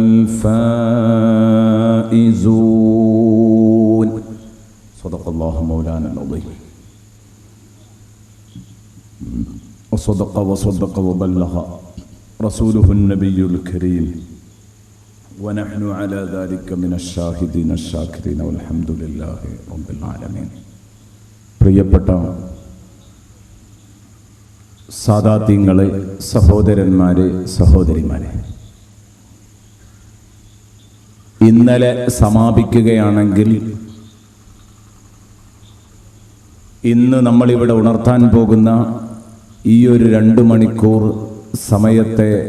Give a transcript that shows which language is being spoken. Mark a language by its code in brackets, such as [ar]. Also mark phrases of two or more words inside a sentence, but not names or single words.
[ar] الفائزون صدق الله مولانا العظيم وصدق وبلغ رسوله النبي الكريم ونحن على ذلك من الشاهدين الشاكرين والحمد لله رب العالمين. [ml] പ്രിയപ്പെട്ട സാദാത്യങ്ങളെ, സഹോദരന്മാരെ, സഹോദരിമാരെ, ഇന്നലെ സമാപിക്കുകയാണെങ്കിൽ ഇന്ന് നമ്മളിവിടെ ഉണർത്താൻ പോകുന്ന ഈ ഒരു 2 മണിക്കൂർ സമയത്തെ